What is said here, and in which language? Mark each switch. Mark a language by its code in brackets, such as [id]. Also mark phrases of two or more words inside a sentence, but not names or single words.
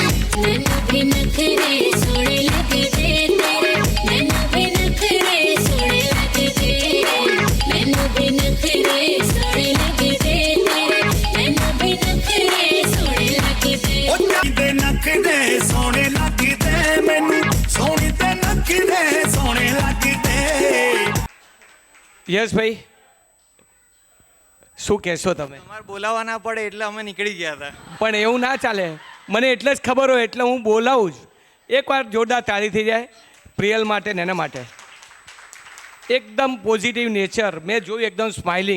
[pa] ਮੈਨੂੰ ਵੀ ਨਖਰੇ ਸੋਹਣੇ ਲੱਗਦੇ ਮੈਨੂੰ ਵੀ ਨਖਰੇ ਸੋਹਣੇ ਲੱਗਦੇ ਮੈਨੂੰ ਵੀ ਨਖਰੇ ਸੋਹਣੇ ਲੱਗਦੇ ਮੈਨੂੰ ਵੀ ਨਖਰੇ ਸੋਹਣੇ ਲੱਗਦੇ ਤੇ ਨੱਕਦੇ ਸੋਹਣੇ ਲੱਗਦੇ ਮੈਨੂੰ ਸੋਹਣੀ ਤੇ ਨੱਕਦੇ ਸੋਹਣੇ ਲੱਗਦੇ [gu] યસ ભાઈ શું કહેશો તમે? તમારે બોલાવવા ના પડે એટલે અમે નીકળી ગયા હતા. પણ એવું ના ચાલે, મને એટલે જ ખબર હોય એટલે હું બોલાવું જ. એકવાર જોરદાર તાળી થઈ જાય પ્રિયલ માટે ને એના માટે. એકદમ [en] positive nature [gu] મેં જોયું, એકદમ સ્માઇલિંગ.